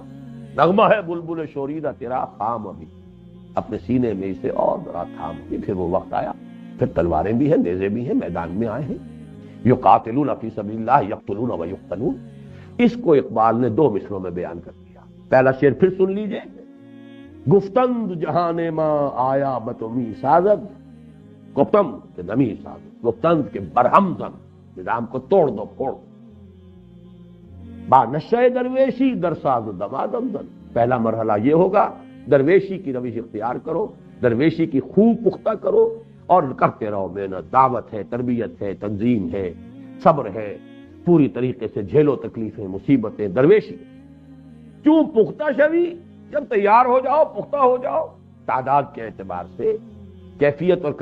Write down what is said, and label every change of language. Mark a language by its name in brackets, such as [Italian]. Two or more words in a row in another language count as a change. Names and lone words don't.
[Urdu] نغمہ ہے بلبل شوریدہ تیرا خام ابھی، اپنے سینے میں اسے اور ذرا تھام ابھی، پھر وہ وقت آیا، پھر تلواریں بھی ہیں، نیزے بھی ہیں، میدان میں آئے ہیں، [Arabic] یقاتلون فی سبیل اللہ یقتلون و یقتلون۔ [Urdu] اس کو اقبال نے دو مصروں میں بیان کر دیا۔ پہلا شعر پھر سن لیجئے، [Persian] گفتند جہان ماں آیا بتمی سازد، گفتم کہ نمی سازد، گفتند کہ برہم زن، [Urdu] نظام کو توڑ دو پھوڑ، [Persian] با نشہ درویشی در ساز دمادم زن۔ [Urdu] پہلا مرحلہ یہ ہوگا، درویشی کی روش اختیار کرو، درویشی کی خوب پختہ کرو اور کرتے رہو محنت، دعوت ہے، تربیت ہے، تنظیم ہے، صبر ہے، پوری طریقے سے جھیلو تکلیفیں، مصیبتیں، درویشی کیوں [Persian] پختہ شوی، [Urdu] جب تیار ہو جاؤ، پختہ ہو جاؤ، تعداد کے اعتبار سے، کیفیت اور